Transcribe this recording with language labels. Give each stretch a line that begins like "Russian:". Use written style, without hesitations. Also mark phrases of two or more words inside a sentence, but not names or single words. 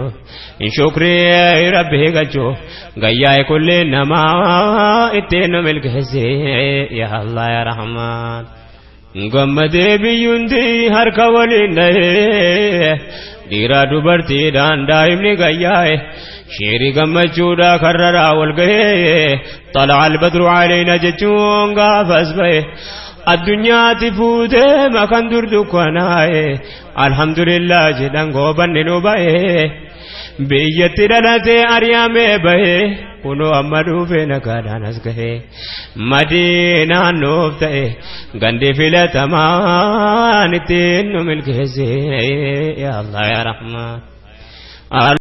Oromo: in shukrii rabbii galchuu gayyaa kulli namaa ittiin nu milkeessi
Arabic: يا الله يا رحمن
Oromo: gammadee biyyuundi harka waliin dhahee dhiira dubartiidhaan daa'imni gayyaa'e sheerii gammachuudha karraraa wal gahee
Arabic: طلع البدر علينا
Oromo: jechuun gaafas ba'e addunyaatti fuutee makan dur dukkanaa'e alhamdulillah jedhan goobanni nu ba'e biyyatti dhalatee ari'amee ba'e kunoo amma dhufe nagaadhaan as gahe Madiinaan nuuf ta'e gandi filatamaan ittiin nu milkeesse
Arabic: يا الله يا رحمن